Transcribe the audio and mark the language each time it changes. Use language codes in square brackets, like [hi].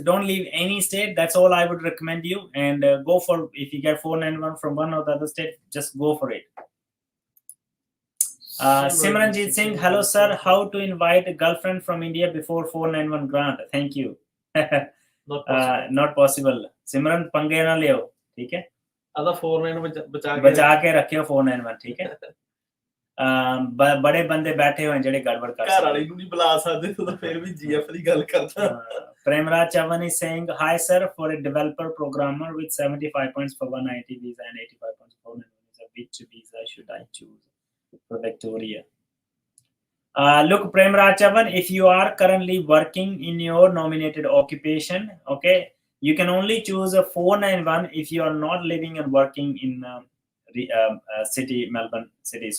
[en] Don't leave any state. That's all I would recommend you. And go for, if you get 491 from one or the other state, just go for it. Simranjit Singh, hello sir, how to invite a girlfriend from India before 491 grant? Thank you. Not possible. [hi] Simran पंगे ना लियो, ठीक है? अदा 491 बचा के रखियो 491, ठीक है? बड़े बंदे बैठे हुए हैं ਜਿਹੜੇ गड़बड़ कर [pa] घर वाली ਨੂੰ ਨਹੀਂ ਬੁਲਾ ਸਕਦੇ तो फिर भी जीएफ ਦੀ ਗੱਲ ਕਰਦਾ. [en] Premraj Chavan is saying, hi sir, for a developer programmer with 75 points for 190 visa and 85 points for 491 visa, which visa should I choose for Victoria? Look, Premraj Chavan, if you are currently working in your nominated occupation, okay, you can only choose a 491 if you are not living and working in city, Melbourne city.